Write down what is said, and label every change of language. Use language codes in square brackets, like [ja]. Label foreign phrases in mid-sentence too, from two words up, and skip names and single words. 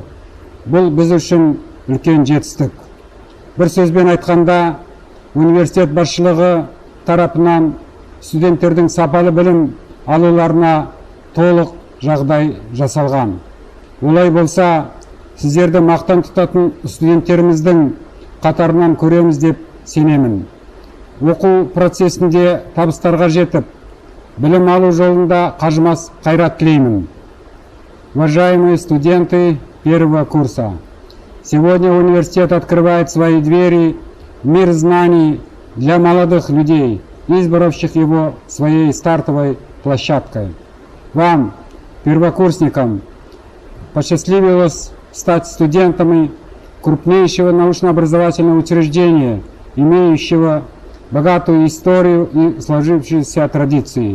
[kk] Бұл біз үшін үлкен жетістік. Бір сөзбен айтқанда, университет басшылығы тарапынан студенттердің сапалы білім алуларына толық жағдай жасалған. Олай болса, сіздерді мақтан тұтатын студенттеріміздің қатарынан көреміз деп сенемін. Оқу процесінде табыстарға жетіп, білім алу жолында қажымас қайрат тілеймін. [ru] Уважаемые студенты первого курса, сегодня университет открывает свои двери в мир знаний для молодых людей, избравших его своей стартовой площадкой. Вам, первокурсникам, посчастливилось стать студентами крупнейшего научно-образовательного учреждения, имеющего богатую историю и сложившиеся традиции.